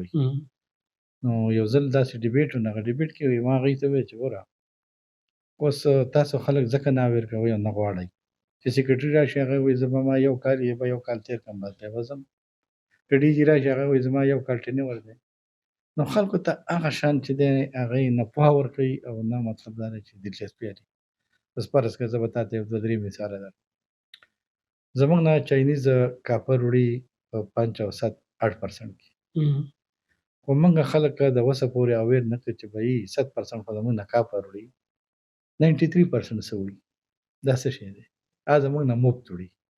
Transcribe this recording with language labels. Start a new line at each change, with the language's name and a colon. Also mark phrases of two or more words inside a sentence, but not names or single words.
Pashto: نو یو ځل داسې ډیبیټ و هغه ډیبیټ کې ما هغې ته وویل چې ګوره اوس تاسو خلک ځکه نه اویر کوئ او نه غواړئ چې سیکرټري راشي هغه وایي زه به ما یو کال تېر کړم بس بیا به ځم کډیجي راشي هغه وایي زما یو کنټینر دی. نو خلکو ته هغه شان چې دی هغې نه پوهه ورکوي او نه مطلب دا دی چې دلچسپي لري.
English: as far as
Pashto: که زه به تا ته یو دوه درې مثاله درکړم. زموږ نه
English: Chinese copper
Pashto: وړي په 5% کې، خو موږ خلک د اوسه پورې اویر نه کړو چې بهي 100% خو زموږ نه کاپر وړي، 93% څه وړي. دا څه شی دی؟ دا زموږ نه مفت وړي.